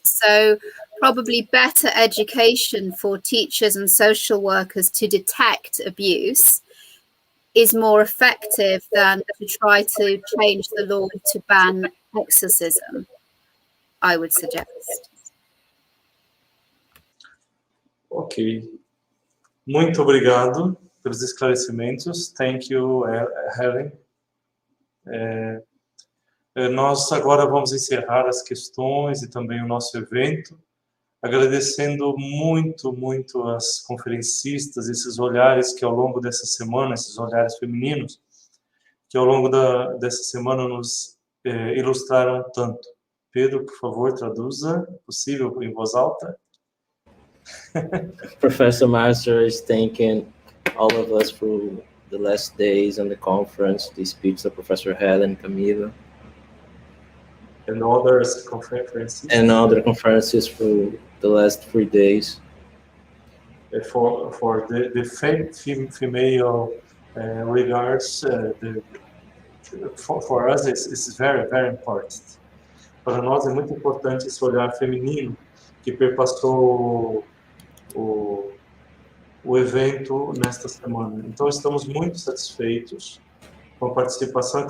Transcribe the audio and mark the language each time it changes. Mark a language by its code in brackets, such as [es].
[en] So probably better education for teachers and social workers to detect abuse is more effective than to try to change the law to ban exorcism, I would suggest. Ok. [pt] Muito obrigado pelos esclarecimentos. [en] Thank you, Helen. [pt] Nós agora vamos encerrar as questões e também o nosso evento, agradecendo muito as conferencistas, esses olhares que ao longo dessa semana, esses olhares femininos, que ao longo dessa semana nos ilustraram tanto. Pedro, por favor, traduza, possível, em voz alta. [en] Professor Marcio is thanking all of us for the last days on the conference, the speech of Professor Helen, Camila. And others conferences. And other conferences for the last 3 days. For the female regards, for us it's very, very important. [pt] Para nós é muito importante esse olhar feminino que perpassou o evento nesta semana. Então, estamos muito satisfeitos com a participação.